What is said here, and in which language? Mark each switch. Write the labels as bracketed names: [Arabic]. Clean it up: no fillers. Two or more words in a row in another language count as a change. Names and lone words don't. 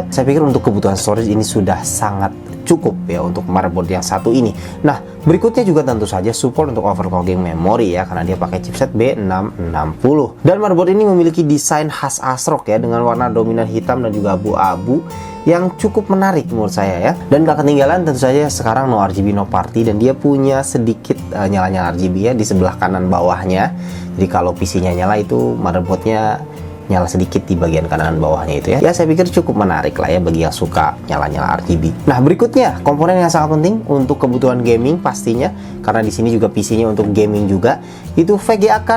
[Indonesian] Saya pikir untuk kebutuhan storage ini sudah sangat cukup ya untuk motherboard yang satu ini. Nah, berikutnya juga tentu saja support untuk overclocking memori ya, karena dia pakai chipset B660. Dan motherboard ini memiliki desain khas ASRock ya, dengan warna dominan hitam dan juga abu-abu yang cukup menarik menurut saya ya. Dan gak ketinggalan tentu saja sekarang [English] no RGB no party, [Indonesian] dan dia punya sedikit nyala-nyala RGB ya di sebelah kanan bawahnya. Jadi kalau PC-nya nyala itu motherboardnya nyala sedikit di bagian kanan bawahnya itu ya. Ya, saya pikir cukup menarik lah ya bagi yang suka nyala-nyala RGB. Nah, berikutnya komponen yang sangat penting untuk kebutuhan gaming pastinya, karena di sini juga PC-nya untuk gaming juga, itu [English] VGA card.